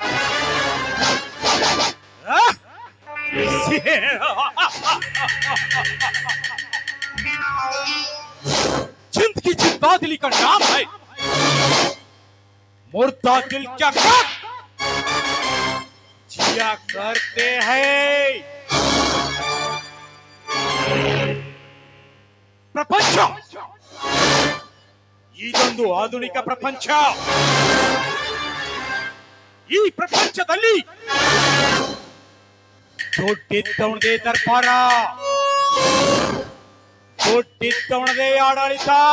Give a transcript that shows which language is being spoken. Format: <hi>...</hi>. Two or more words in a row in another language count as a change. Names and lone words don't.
<hi>जिंदगी जिंदा दिली का नाम है, मुर्दा दिल क्या कर जिया करते हैं।</hi> <kn>ಪ್ರಪಂಚ ಇದೊಂದು ಆಧುನಿಕ ಪ್ರಪಂಚ. ಈ ಪ್ರಪಂಚದಲ್ಲಿ ದೊಡ್ಡಿದ್ದವನದೇ ದರ್ಬಾರ, ದೊಡ್ಡಿದ್ದವನದೇ ಆಡಳಿತ.</kn>